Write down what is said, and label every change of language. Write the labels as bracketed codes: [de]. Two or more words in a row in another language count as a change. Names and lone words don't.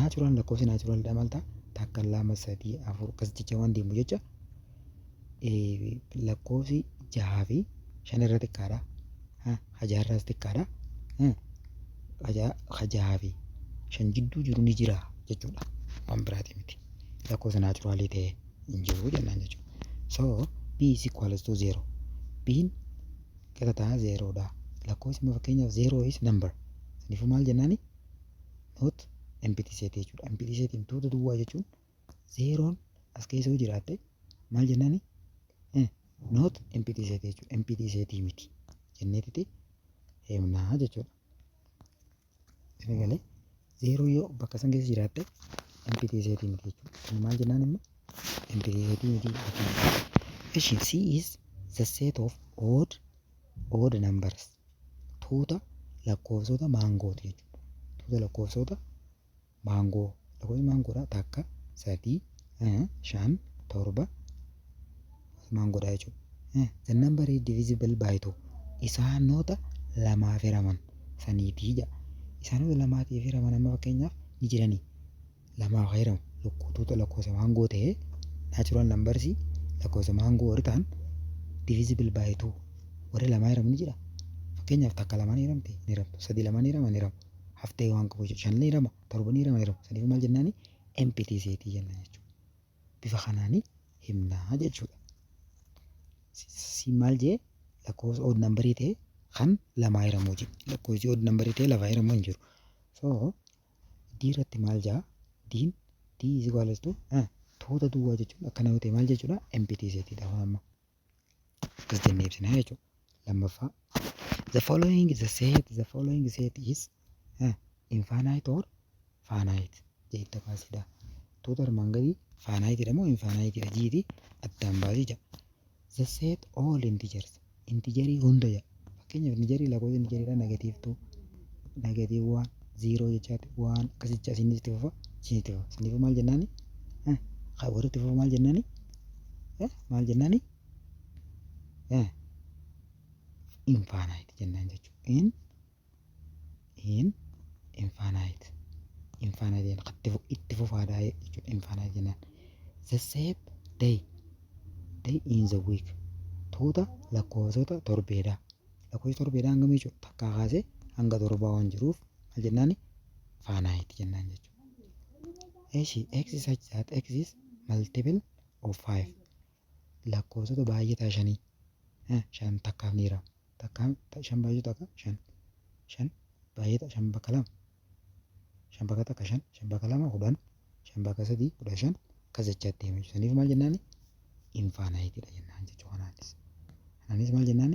[om] Natural lakkoofsi natural dha maal ta'a? Takka 2 3 4 akkas jecha waan deemu jecha lakkoofsi 6 fi 5 irra xiqqaadha. Hajaa irraas xiqqaadha. Hajaa fi 5 jidduu jiru ni jira jechuudha. Waan biraati miti. Lakkoofsa naturalii ta'e hin jiru jennaan jechuudha. [en] So B is equals to 0. [om] B'n qixataa 0 dha. Lakkoofsi immoo fakkeenyaaf [en] 0 is number. [om] Saniifuu maal jennaani? [en] Not empty set jechuudha. Empty set [om] tuuta duwwaa jechuun 0 as keessa yoo jiraatte maal jennaani? [en] Not empty set jechuudha. Empty set [om] miti jenneetiti himnaa jechuudha. Isin galee 0 yoo bakka san keessa jiraatte [en] empty set [om] miti jechuudha. Maal jennaan immoo [en] empty set [om] miti. [en] C is the set of odd numbers. [om] tuuta lakkoofsota maangooti jechuudha. Tuuta lakkoofsota maangoo. Lakkoofsi maangoodha takka, 3, 5, 7 maangoodha jechuudha. [en] The number is divisible by 2. [om] Isaanota lamaaf hiraman saniitii jedha. Isaanota lamaatiif hiraman amma fakkeenyaaf ni jiranii. Lamaaf hiramu tuuta lakkoofsa maangoo ta'ee [en] natural numbers [om] lakkoofsa maangoo warri ta'an [en] divisible by 2 [om] warri lamaa hiramu ni jira. Fakkeenyaaf takka lamaan hiramte ni hiramtu, 3 lamaan hiraman ni hiramu. Haftee waan qabu jechuudha. 5 ni hirama, 7 ni hirama ni hiramu. Saniif maal jennaani? Empty seetii jenna jechuudha. Bifa kanaanii himnaa jechuudha. Si maal jee lakkoofsa [en] odd numberii [om] ta'e kan lamaa hiramuu jiru. Lakkoofsi [en] odd numberii [om] ta'e lafaa hiramuu hin jiru. So D irratti maal jaa? [en] D is equals to [om] tuuta duwwaa jechuudha. Akkana yoo ta'e maal jechuudha? Empty seetiidha amma. Akkas jennee ibsina jechuudha. [en] Lammaffaa the following set is infinite or finite [om] jeetta baasidha. Tuuta armaan gadii finite jedhamu infinite dha jiiti addaan baasii jira. [en] The set all integers [om] integerii hunda jedha. Fakkeenyaaf integerii lakkoofsa integeriidha -2, -1, 0 jechaati 1 akkasicha isinitti fufa isinitti fufa. Saniif maal jennaani? Warritti fufa maal jennaani? Maal jennaani? Infinite jennaan jechuudha. In infinite itti fufaadhaa jechuudha. Infinite jennaan. [en] The set day in the week [om] tuuta lakkoofsota torbeedha. Lakkoofsi torbeedha hangam jechuudha? Takkaa kaasee hanga torbaa waan jiruuf maal jennaani? Finite jennaan jechuudha. [en] X such that X is multiple of 5 [om] lakkoofsota baay'ataa 5 takkaaf ni hirama. Takkaan 5 baay'atu takka 5 baay'ata 5 bakka 2 5 bakka takka 5 5 bakka 2 10 5 bakka 3 15 akkas jechaatti deema jechuudha. Saniif maal jennaani? Infinite dha jennaan jechuudha. Kanaanis maal jennaani?